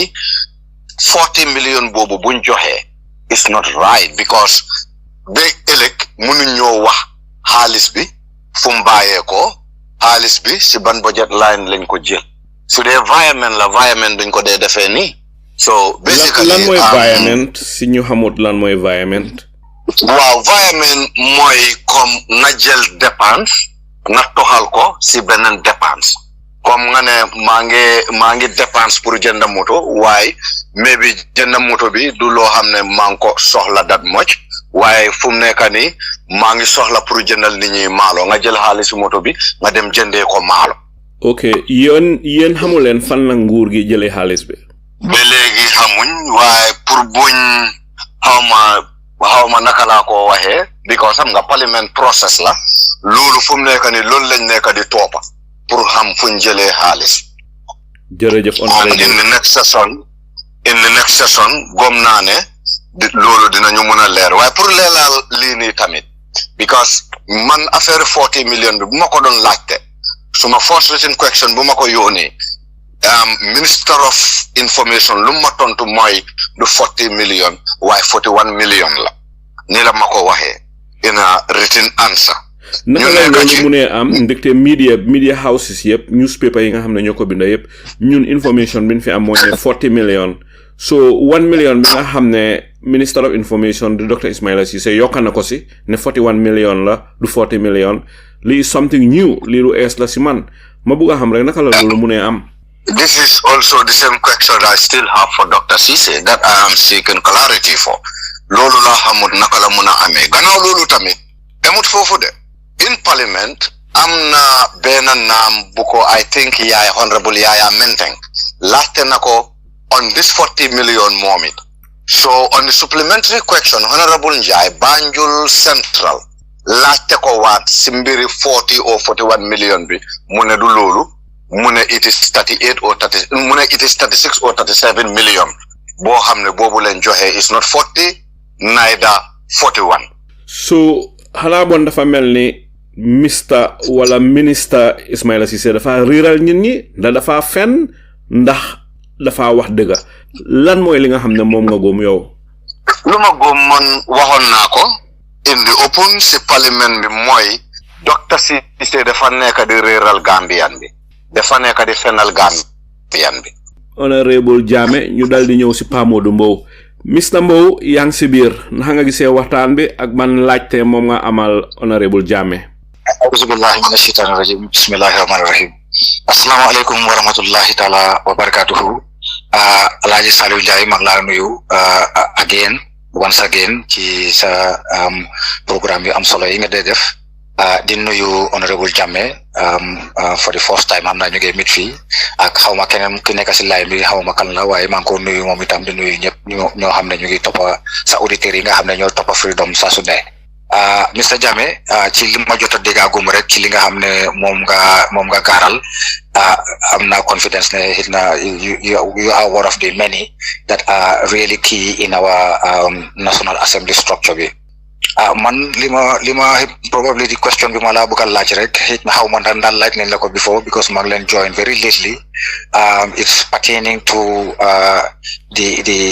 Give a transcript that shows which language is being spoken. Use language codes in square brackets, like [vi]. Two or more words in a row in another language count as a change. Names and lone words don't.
[wo] 40 million boobu buñ joxee [en] it's not right [wo] because ba ëllëg mënuñ ñoo wax xaalis bi fu mu bàyyee ko xaalis bi si ban [en] budget line [wo] lañ ko jël su dee environment la environment duñ ko dee defee nii [en] so basically [wo] lan mooy environment si ñu xamut lan mooy environment waaw environment mooy comme nga jël dépense nga toxal ko si beneen dépense comme nga ne maa ngi dépense pour jënd moto waaye maybe jënd moto bi du loo xam ne maa ngi ko soxla [en] that much [wo] waaye fu mu nekk nii maa ngi soxla pour jëndal nit ñi maalo nga jël xaalisu moto bi nga dem jëndee ko maalo. ok yéen xamu leen fan la nguur gi jëlee xaalis bi. ba léegi xamuñ waaye pour buñ xaw ma naka laa ko waxee because xam nga [en] parliament process [wo] la loolu fu mu nekk nii loolu lañ nekk di toppa pour xam fuñ jëlee xaalis. jërëjëf [en] in the next session [wo] gom naa ne loolu dinañu mën a leer waaye pour leelal lii nii tamit because man affaire 40 million bi bu ma ko doon laajte suma [en] first written question [wo] bu ma ko yónnee [en] minister of information [wo] lu ma tontu mooy du 40 million waaye 41 million la ni la ma ko waxee [en] in a written answer. [wo] naka la loolu mu ne am ndekte [en] media houses [wo] yëpp newspaper yi nga xam ne ñoo ko binda yëpp ñun information bi ñu fi am mooy ne 40 million so 1 million bi nga xam ne [en] minister of information [wo] di Dr. Ismaila Ceesay yokka na ko si ne 41 million la du 40 million lii [en] something new [wo] lii lu ees la si man ma bugg a xam rek naka la loolu mu ne am. [en] This is also the same question I still have for Dr. Ceesay that I am seeking clarity for. [wo] Loolu la xamut naka la mun a amee gannaaw loolu tamit emut foofu de [en] in parliament [wo] am na benn naam bu ko [en] I think [wo] yaay Honorable Yaya Menteng laajte na ko [en] on this 40 million [wo] moom it [en] so on the supplementary question [wo] Honorable Njie Banjul Central laajte ko waat si mbiri [en] 40 or 41 million [wo] bi mu ne du loolu mu ne [en] it is 38 or 30 [wo] mu ne [en] it is 36 or 37 million [wo] boo xam ne boobu leen joxe [en] is not 40 neither 41 [wo] so xanaa bon dafa mel ni Mr. wala minister Ismaila Ceesay dafa riiral nit ñi ndax dafa fen ndax dafa wax dëgga lan mooy li nga xam ne moom nga góom yow. lu ma góom man waxoon naa ko [en] in the open [wo] si parlement bi mooy Dr. Ceesay dafa nekk di riiral Gambian bi dafa nekk di fenal Gambian bi. Honorable Jammeh ñu dal di ñëw si Pa Modou Mbow Mr. Mbow yaa ngi si biir naka nga gisee waxtaan bi ak ban laajte moom nga amal Honorable Jammeh. [ar] أعوذ بالله من الشيطان الرجيم بسم الله الرحمن الرحيم السلام عليكم ورحمة الله تعالى وبركاته [wo] Alhaji Saliou Njie mag laa nuyu [en] once again [wo] ci sa programme yu am solo yi nga dee def di nuyu Honorable Jammeh [en] for the first time [wo] am na ñu ngi mit fii ak xawma keneen ki nekk si line bi xawma kan la waaye maa ngi ko nuyu moom itam di nuyu ñëpp ñoo xam ne ñu ngi toppa sa auditeurs yi nga xam ne ñoo toppa Freedom saa su ne Mr. Jammeh ci li ma jot a déggagum rek ci li nga xam ne moom nga gaaral am na confidence ne xit na [en] you are one of the many that are really key in our National Assembly structure [wo] bi man li ma [en] probably the question [wo] bi ma la bëgg a laaj rek xit na xaw ma daan laaj nañ la ko before because maa ngi leen join [en] very lately it's pertaining to the